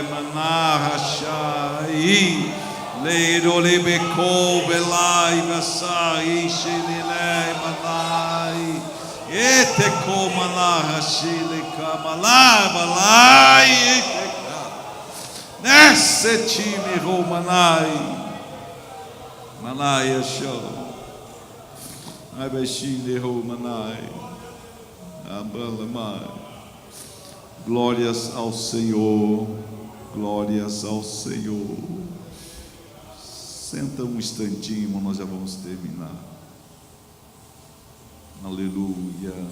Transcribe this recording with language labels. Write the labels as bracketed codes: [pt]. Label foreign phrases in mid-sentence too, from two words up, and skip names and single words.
[pt] manahashai leiro lebeco belai vasai shinilei manai ete ko manahashile kamalai balai eteka nesse time romanai manai show ai beshile romanai. Glórias ao Senhor, glórias ao Senhor. Senta um instantinho, irmão, nós já vamos terminar. Aleluia.